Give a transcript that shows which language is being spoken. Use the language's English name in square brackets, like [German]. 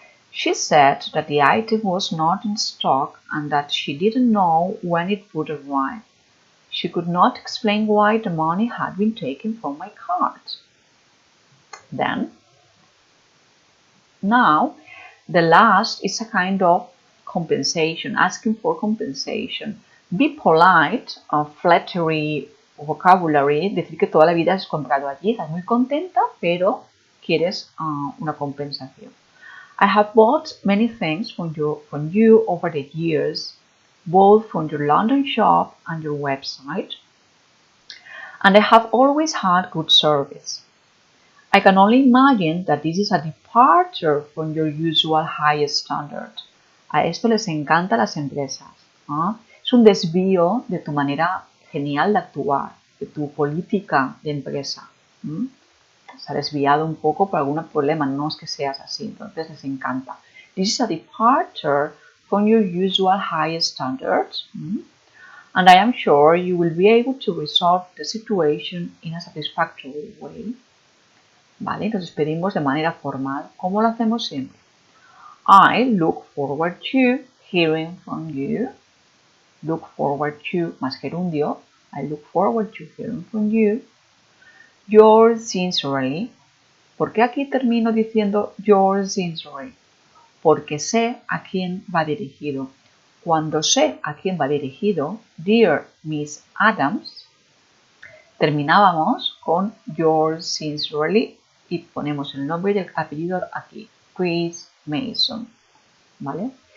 [English] She said that the item was not in stock and that she didn't know when it would arrive. She could not explain why the money had been taken from my card. Then, now, the last is a kind of compensation, asking for compensation. Be polite, flattery, vocabulary, [Spanish] decir que toda la vida has comprado allí, estás muy contenta, pero quieres una compensación. [English] I have bought many things from you over the years, both from your London shop and your website, and I have always had good service. I can only imagine that this is a departure from your usual high standard. [Spanish] A esto les encanta a las empresas. ¿Ah? Es un desvío de tu manera genial de actuar, de tu política de empresa. Se ha desviado un poco por algún problema, no es que seas así, entonces les encanta. [English] This is a departure from your usual high standards, and I am sure you will be able to resolve the situation in a satisfactory way. [Spanish] Vale, entonces pedimos de manera formal, ¿cómo lo hacemos siempre? [English] I look forward to hearing from you. Look forward to [Spanish] más gerundio. [English] I look forward to hearing from you. Yours sincerely. [Spanish] ¿Por qué aquí termino diciendo [English] yours sincerely? [Spanish] Porque sé a quién va dirigido. Cuando sé a quién va dirigido, [English] Dear Miss Adams, [Spanish] terminábamos con [English] yours sincerely [Spanish] y ponemos el nombre y el apellido aquí, Chris Mason, ¿vale?